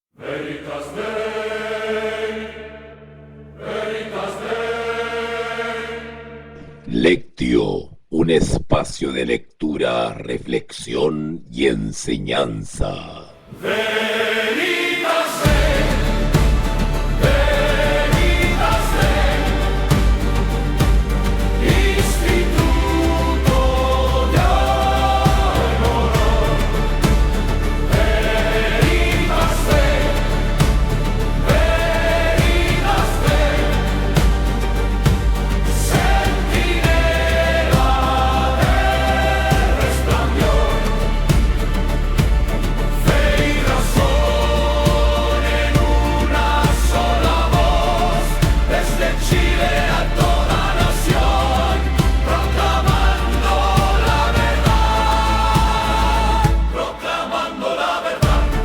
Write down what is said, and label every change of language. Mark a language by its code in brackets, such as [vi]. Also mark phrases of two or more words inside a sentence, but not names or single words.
[la] Veritas Dei, Veritas Dei. [es] Lectio, un espacio de lectura, reflexión y enseñanza. [la] Veritas Dei, Veritas Dei. [es] Istituto de Honor. [la] Veritas Dei, Veritas Dei. [es] Centinela del resplandor. Fe y razón en una sola voz, desde Chile a toda nación, proclamando la verdad, proclamando la verdad.